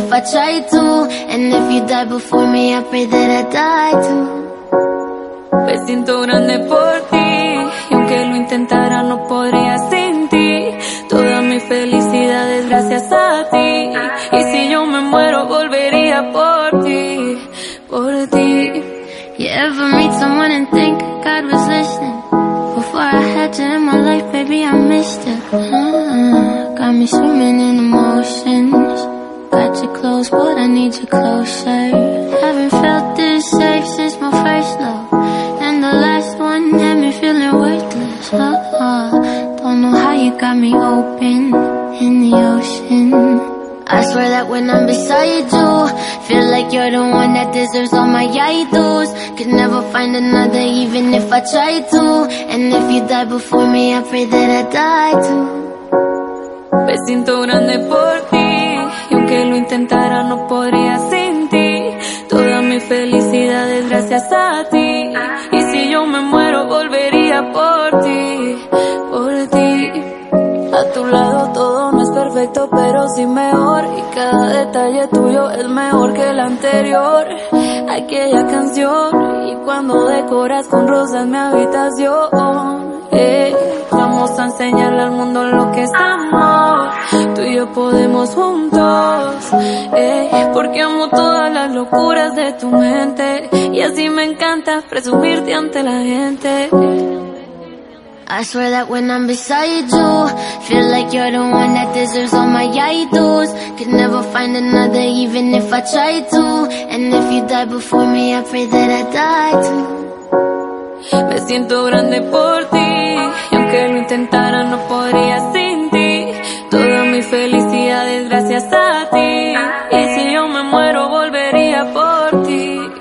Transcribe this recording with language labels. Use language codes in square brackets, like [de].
[en] Try to, and if you die before me, I pray that I die too. [es] me siento grande por ti. Y aunque lo intentara, no podría sin ti. Toda mi felicidad es gracias a ti. Y si yo me muero, volvería por ti, por ti. [en] You ever meet someone and think God was listening? Before I had you in my life, baby, I missed it. Got me swimming in emotions. Got you close, but I need you closer. Haven't felt this safe since my first love. And the last one had me feeling worthless. Don't know how you got me open in the ocean. I swear that when I'm beside you, feel like you're the one that deserves all my idols. Could never find another even if I try to. And if you die before me, I pray that I die too. [es] Me siento grande por ti. Y aunque lo intentara, no podría sin ti. Toda mi felicidad es gracias a ti. Y si yo me muero, volvería por ti, por ti. A tu lado todo no es perfecto, pero sí mejor. Y cada detalle tuyo es mejor que el anterior. Aquella canción, y cuando decoras con rosas mi habitación. Vamos a enseñarle al mundo lo que es amor. Tú y yo podemos juntos. Porque amo todas las locuras de tu mente. Y así me encanta presumirte ante la gente. [en] I swear that when I'm beside you, feel like you're the one that deserves all my idols. Could never find another even if I try to. And if you die before me, I pray that I die too. [es] Me siento grande por ti. Y aunque lo intentara, no podría sin ti. Toda mi felicidad es gracias a ti. Y si yo me muero, volvería por ti.